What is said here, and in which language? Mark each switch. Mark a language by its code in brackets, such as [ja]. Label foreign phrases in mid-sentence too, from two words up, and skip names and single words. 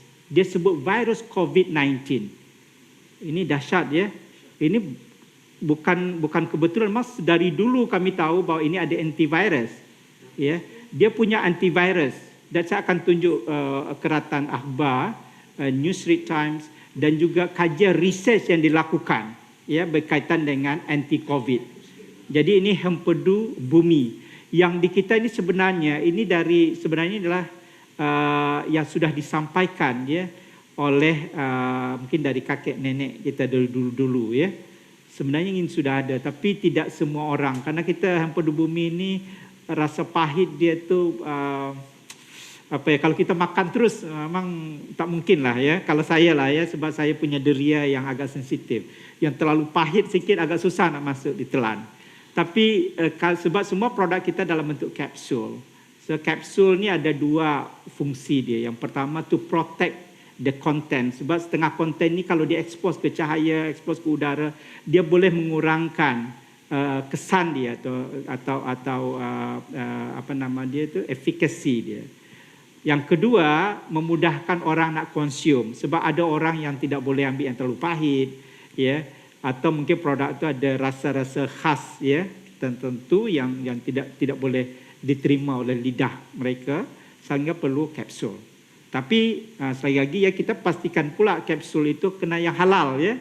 [ms] Dia sebut virus COVID-19. Ini dahsyat ya. Ini bukan kebetulan mas dari dulu kami tahu bahawa ini ada antivirus. ya. Dia punya antivirus dan saya akan tunjuk keratan akhbar, News Straits Times dan juga kajian research yang dilakukan ya berkaitan dengan anti COVID. Jadi ini hempedu bumi yang di kita ini sebenarnya adalah yang sudah disampaikan ya oleh mungkin dari kakek nenek kita dulu ya. Sebenarnya ingin sudah ada tapi tidak semua orang karena kita hempedu bumi ini rasa pahit dia tu kalau kita makan terus memang tak mungkin lah ya. Kalau saya lah ya sebab saya punya deria yang agak sensitif. Yang terlalu pahit sikit agak susah nak masuk ditelan. Tapi sebab semua produk kita dalam bentuk kapsul. So kapsul ni ada dua fungsi dia. Yang pertama [en] to protect the content. [ms] Sebab setengah konten ni kalau diekspos ke cahaya, ekspos ke udara, dia boleh mengurangkan kesan dia atau efficacy dia. Yang kedua, memudahkan orang nak konsum sebab ada orang yang tidak boleh ambil yang terlalu pahit ya atau mungkin produk itu ada rasa-rasa khas ya tertentu yang tidak boleh diterima oleh lidah mereka sehingga perlu kapsul. Tapi sekali lagi ya kita pastikan pula kapsul itu kena yang halal ya.